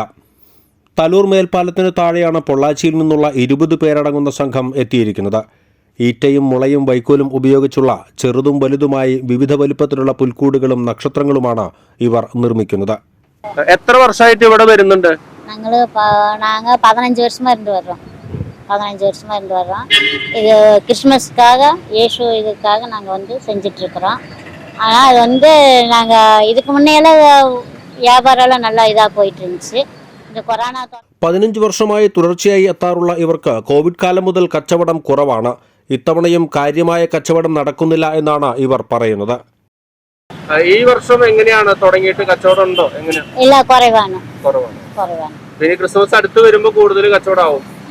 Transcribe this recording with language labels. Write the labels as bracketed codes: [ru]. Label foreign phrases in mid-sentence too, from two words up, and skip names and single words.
[ml] തലൂർ മേൽപ്പാലത്തിന് താഴെയാണ് പൊള്ളാച്ചിയിൽ നിന്നുള്ള 20 പേരടങ്ങുന്ന സംഘം എത്തിയിരിക്കുന്നത്. ഈറ്റയും മുളയും വൈക്കോലും ഉപയോഗിച്ചുള്ള ചെറുതും വലുതുമായി വിവിധ വലുപ്പത്തിലുള്ള പുൽക്കൂടുകളും നക്ഷത്രങ്ങളുമാണ് ഇവർ നിർമ്മിക്കുന്നത്. എത്ര വർഷമായിട്ട് ഇവിടെ വരുന്നുണ്ട്? [ta] ഞങ്ങള് 15 வருஷமா இருந்து வர்றோம். 15 வருஷமா இருந்து வர்றோம். இது கிறிஸ்மஸ்க்காக இயேசு இதுக்காக நாங்கள் வந்து செஞ்சுட்டு இருக்கிறோம். ஆனால் அது வந்து நாங்கள் இதுக்கு முன்னையெல்லாம் வியாபாரமெல்லாம் நல்ல இதாக போயிட்டு இருந்துச்சு. இந்த கொரோனா [ml] 15 വർഷമായി തുടർച്ചയായി എത്താറുള്ള ഇവർക്ക് കോവിഡ് കാലം മുതൽ കച്ചവടം കുറവാണ്. ഇത്തവണയും കാര്യമായ കച്ചവടം നടക്കുന്നില്ല എന്നാണ് ഇവർ പറയുന്നത്. ഈ വർഷം എങ്ങനെയാണ് തുടങ്ങിയിട്ട് കച്ചവടം ഉണ്ടോ? ഇല്ല, കുറവാണ്. ഇനി ക്രിസ്മസ് അടുത്ത് വരുമ്പോൾ കൂടുതൽ കച്ചവടമാവും.